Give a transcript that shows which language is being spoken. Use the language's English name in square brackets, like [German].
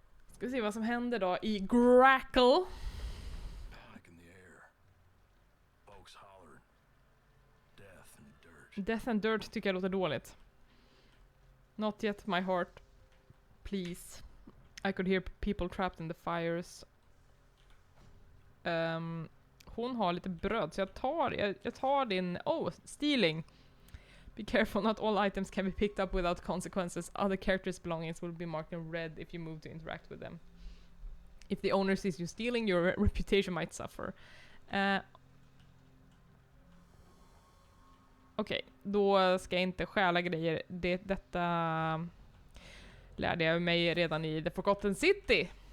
[Swedish] Ska vi se vad som händer då i Grackle. [English] Panic in the air. Folks hollering. Death and dirt. [Swedish] Death and Dirt tycker jag låter dåligt. [English] Not yet my heart. Please. I could hear people trapped in the fires. [Swedish] Hon har lite bröd, så jag tar din... [English] Oh, stealing. Be careful, not all items can be picked up without consequences. Other characters' belongings will be marked in red if you move to interact with them. If the owner sees you stealing, your reputation might suffer. [Swedish] Okej, då ska jag inte stjäla grejer. Detta lärde jag mig redan i The Forgotten City.